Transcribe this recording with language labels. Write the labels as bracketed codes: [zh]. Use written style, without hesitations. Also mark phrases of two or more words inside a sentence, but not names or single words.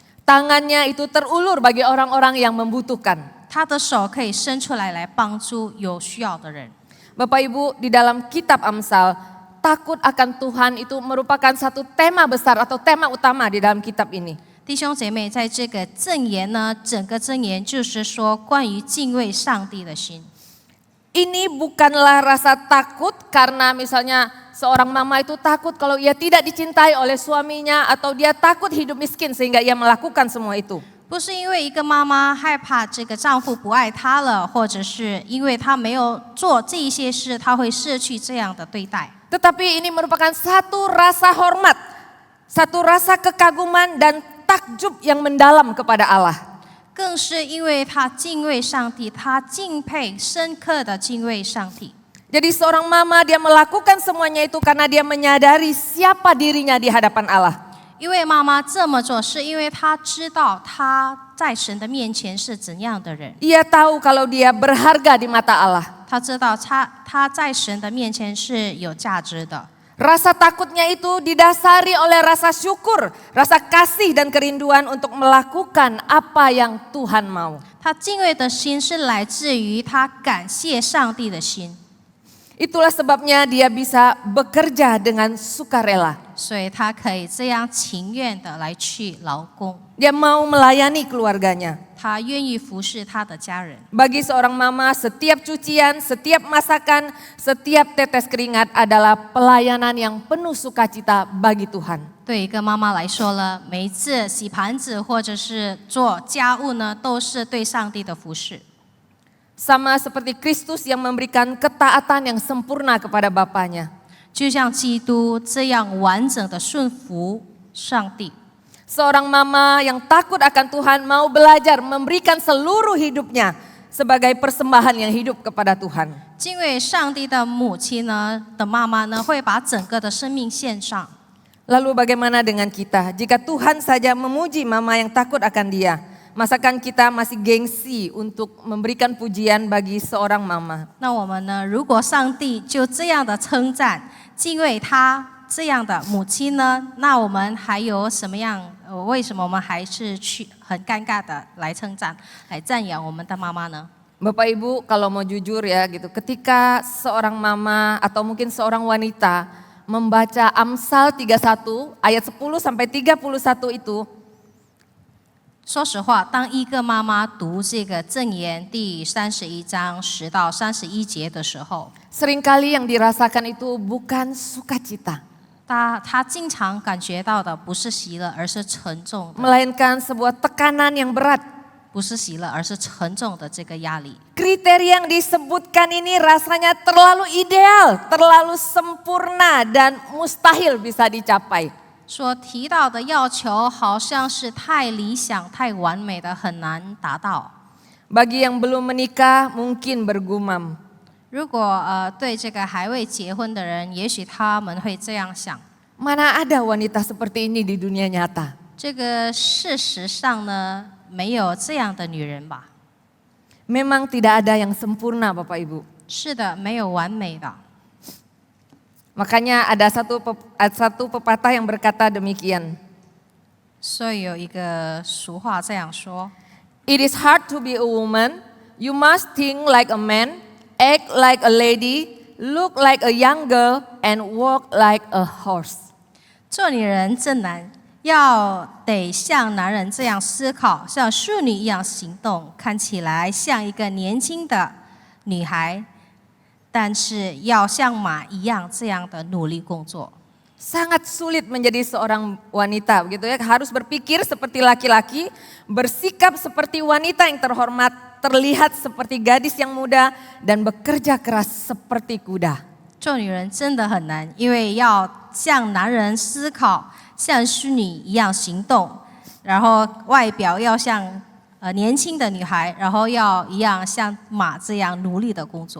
[id] Tangannya itu terulur bagi orang-orang yang membutuhkan. [zh] 她的手可以伸出来帮助有需要的人。 [id] Bapak Ibu, di dalam kitab Amsal, takut akan Tuhan itu merupakan satu tema besar atau tema utama di dalam kitab ini. [zh] 弟兄姐妹，在这个箴言呢，整个箴言就是说关于敬畏上帝的心。 [id] Ini bukanlah rasa takut karena misalnya seorang mama itu takut kalau ia tidak dicintai oleh suaminya atau dia takut hidup miskin sehingga ia melakukan semua itu. [zh] 不是因为一个妈妈害怕这个丈夫不爱她了，或者是因为她没有做这一些事，她会失去这样的对待。 [id] Tetapi ini merupakan satu rasa hormat, satu rasa kekaguman dan takjub yang mendalam kepada Allah. [zh] 更是因为她敬畏上帝，她敬佩深刻的敬畏上帝。 [id] Jadi seorang mama dia melakukan semuanya itu karena dia menyadari siapa dirinya di hadapan Allah. [zh] 因为妈妈这么做，是因为她知道她在神的面前是怎样的人。 [id] Ia tahu kalau dia berharga di mata Allah. [zh] 她知道她在神的面前是有价值的。 [id] Rasa takutnya itu didasari oleh rasa syukur, rasa kasih dan kerinduan untuk melakukan apa yang Tuhan mau. [zh] 她敬畏的心是来自于她感谢上帝的心。 [id] Itulah sebabnya dia bisa bekerja dengan sukarela. [zh] 所以她可以这样情愿的来去劳工， [id] Dia mau melayani keluarganya. [zh] 她愿意服侍她的家人。 [id] Bagi seorang mama, setiap cucian, setiap masakan, setiap tetes keringat adalah pelayanan yang penuh sukacita bagi Tuhan. [zh] 对一个妈妈来说呢，每一次洗盘子或者是做家务呢，都是对上帝的服侍。 [id] Sama seperti Kristus yang memberikan ketaatan yang sempurna kepada Bapaknya. [zh] 就像基督这样完整的顺服上帝。 [id] Seorang mama yang takut akan Tuhan mau belajar memberikan seluruh hidupnya sebagai persembahan yang hidup kepada Tuhan. [zh] 敬畏上帝的母亲呢的妈妈呢，会把整个的生命献上。 [id] Lalu bagaimana dengan kita? Jika Tuhan saja memuji mama yang takut akan Dia, masakan kita masih gengsi untuk memberikan pujian bagi seorang mama? [zh] 那我们呢？如果上帝就这样的称赞、敬畏他这样的母亲呢，那我们还有什么样？为什么我们还是去很尴尬的来称赞、来赞扬我们的妈妈呢？ [id] Bapak Ibu kalau mau jujur ya gitu, ketika seorang mama atau mungkin seorang wanita membaca Amsal 31 ayat 10 sampai 31 itu, [zh] 说实话，当一个妈妈读这个箴言第31章10到31节的时候， [id] seringkali yang dirasakan itu bukan sukacita, [zh] 她经常感觉到的不是喜乐，而是沉重的； [id] melainkan sebuah tekanan yang berat. [zh] 不是喜乐，而是沉重的这个压力。 [id] Kriteria yang disebutkan ini rasanya terlalu ideal, terlalu sempurna dan mustahil bisa dicapai. [zh] 所提到的要求好像是太理想、太完美的，很难达到。 [id] Bagi yang belum menikah mungkin bergumam. [zh] 如果对这个还未结婚的人，也许他们会这样想： [id] Mana ada wanita seperti ini di dunia nyata? [zh] 这个事实上呢，没有这样的女人吧？ [id] Memang tidak ada yang sempurna Bapak Ibu. [zh] 是的，没有完美的。 [id] Makanya ada satu pepatah yang berkata demikian. [zh] 所以有一个俗话这样说： [en] It is hard to be a woman. You must think like a man, act like a lady, look like a young girl, and walk like a horse. [zh] 做女人真难，要得像男人这样思考，像淑女一样行动，看起来像一个年轻的女孩，但是要像马一样这样的努力工作。 [id] Sangat sulit menjadi seorang wanita, begitu ya. Harus berpikir seperti laki-laki, bersikap seperti wanita yang terhormat, terlihat seperti gadis yang muda, dan bekerja keras seperti kuda. [zh] 做女人真的很难，因为要像男人思考，像淑女一样行动，然后外表要像年轻的女孩，然后要一样像马这样努力的工作。